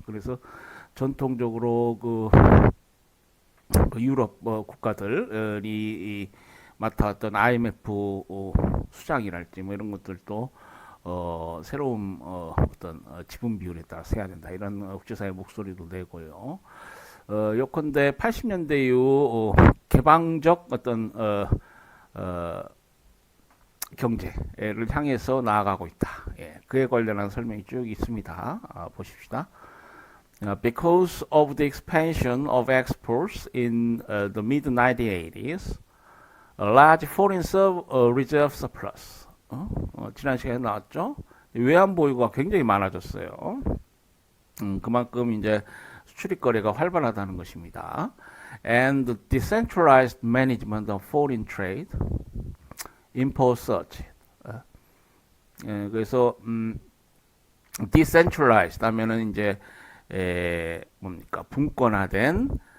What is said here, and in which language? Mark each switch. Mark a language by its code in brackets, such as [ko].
[ko] 그래서 전통적으로 그 유럽 국가들이 맡아왔던 IMF 수장이랄지 뭐 이런 것들도 새로운 어떤 지분 비율에 따라서 해야 된다 이런 국제사회 목소리도 내고요. 요컨대 80년대 이후 개방적 어떤 어, 경제를 향해서 나아가고 있다. 예, 그에 관련한 설명이 쭉 있습니다. 보십시다. [en] Because of the expansion of exports in the mid 1980s, a large foreign reserve surplus. [ko] 지난 시간에 나왔죠. 외환 보유가 굉장히 많아졌어요. 그만큼 이제 수출입 거래가 활발하다는 것입니다. [en] And the decentralized management of foreign trade impose such. [ko] 그래서 decentralized 하면은 이제 뭡니까 분권화된